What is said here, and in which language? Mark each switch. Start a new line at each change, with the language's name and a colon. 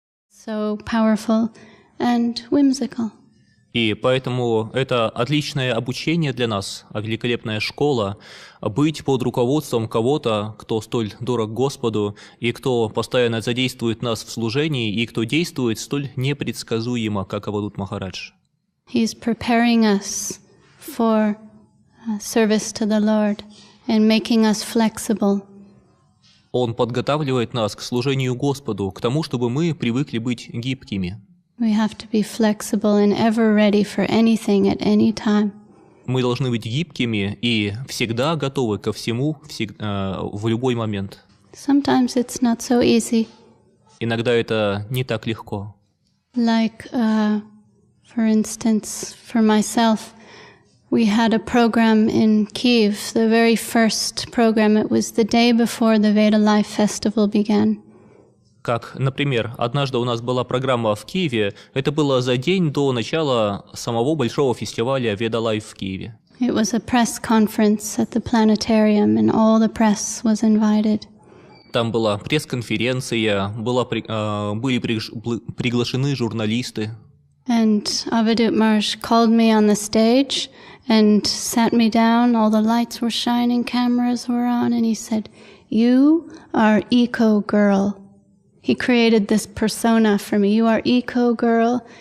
English: So powerful and whimsical.
Russian: И поэтому это отличное обучение для нас, великолепная школа, быть под руководством кого-то, кто столь дорог Господу, и кто постоянно задействует нас в служении, и кто действует столь непредсказуемо, как Авадхутом Махарадж.
English: He's preparing us for service to the Lord and making us flexible.
Russian: Он подготавливает нас к служению Господу, к тому, чтобы мы привыкли быть гибкими.
English: We have to be flexible and ever ready for anything at any time.
Russian: Мы должны быть гибкими и всегда готовы ко всему, в любой момент.
English: Sometimes it's not so easy.
Russian: Иногда это не так легко.
English: Like, for instance, for myself, we had a program in Kyiv, the very first program. It was the day before the Veda Life Festival began.
Russian: Как, например, однажды у нас была программа в Киеве, это было за день до начала самого большого фестиваля Veda Life в Киеве.
English: It was a press conference at the planetarium, and all the press was invited.
Russian: Там была пресс-конференция, были приглашены журналисты.
English: And Avadhut Maharaj called me on the stage and sat me down. All the lights were shining, cameras were on, and he said, "You are eco-girl." He created this persona for me. You are eco-girl.